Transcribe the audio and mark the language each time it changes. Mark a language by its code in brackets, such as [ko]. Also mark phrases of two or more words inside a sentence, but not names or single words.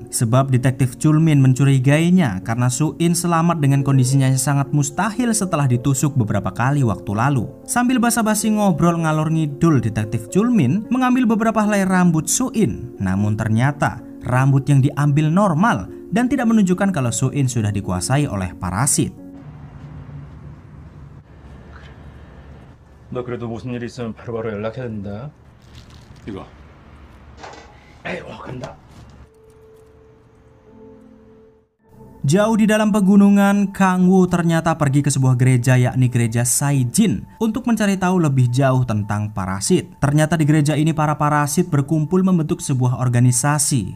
[id] Sebab detektif Chul Min mencurigainya karena Soo-in selamat dengan kondisinya yang sangat mustahil setelah ditusuk beberapa kali waktu lalu. Sambil basa-basi ngobrol ngalor ngidul, detektif Chul Min mengambil beberapa helai rambut Soo-in. Namun ternyata rambut yang diambil normal dan tidak menunjukkan kalau Soo-in sudah dikuasai oleh parasit. [ko] 너 그래도 무슨 일 있으면 바로바로 연락해야 된다. 이거. 에이, 간다. [id] Jauh di dalam pegunungan, Kang Woo ternyata pergi ke sebuah gereja, yakni gereja Saijin, untuk mencari tahu lebih jauh tentang parasit. Ternyata di gereja ini para parasit berkumpul membentuk sebuah organisasi.